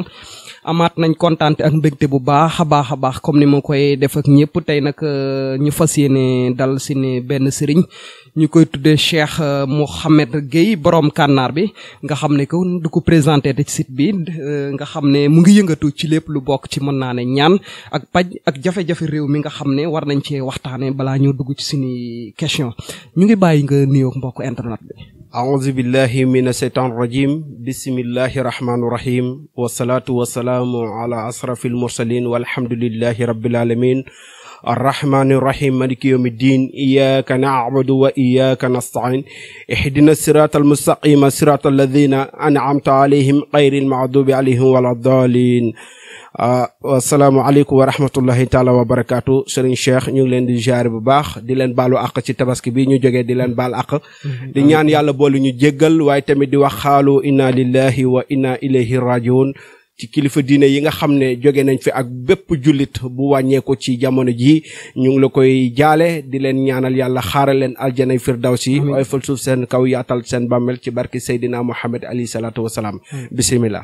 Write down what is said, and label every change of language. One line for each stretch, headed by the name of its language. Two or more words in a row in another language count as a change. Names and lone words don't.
Wolof: amaat nañ kontaante ak mbégte bu baax a baax comme ni ma koy def ak ñëpp tey nag ñu fas yéene dal si ne benn sëriñ ñu koy tuddee Cheikh Mouhamed Gueye borom kànnaar bi nga xam ne ko du ko présenté ci site bi nga xam ne mu ngi yëngatu ci lépp lu bokk ci mën naa ne ñaan ak paj ak jafe-jafe réew mi nga xam ne war nañ cee waxtaane balaa ñoo dugg ci suñu question ñu ngi bàyyi nga nuyoo mbokk internet bi.
Arabic: أعوذ بالله من الشيطان الرجيم بسم الله الرحمن الرحيم والصلاة والسلام على أشرف المرسلين والحمد لله رب العالمين الرحمن الرحيم مالك يوم الدين إياك نعبد وإياك نستعين اهدنا الصراط المستقيم صراط الذين أنعمت عليهم غير المغضوب عليهم ولا الضالين. السلام عليكم ورحمة الله تعالى وبركاته
Wolof: Serigne Cheikh ñu ngi leen di ziare bu baax di leen baalu àq ci tabaski bi ñu jógee di leen baal àq di ñaan yàlla boolu ñu jéggal waaye tamit di wax xaalu
Arabic: إنا لله وإنا إليه راجعون
Wolof: ci kilifa diine yi nga xam ne jóge nañ fi ak bépp jullit bu wàññeeku ci jamono ji ñu ngi la koy jaale di leen ñaanal yàlla xaaral leen aljanay firdawsi waaye fal suuf seen kaw yaatal seen bàmmel ci barki Seydina Muhammad
Arabic: عليه الصلاة والسلام
Wolof: bismillah.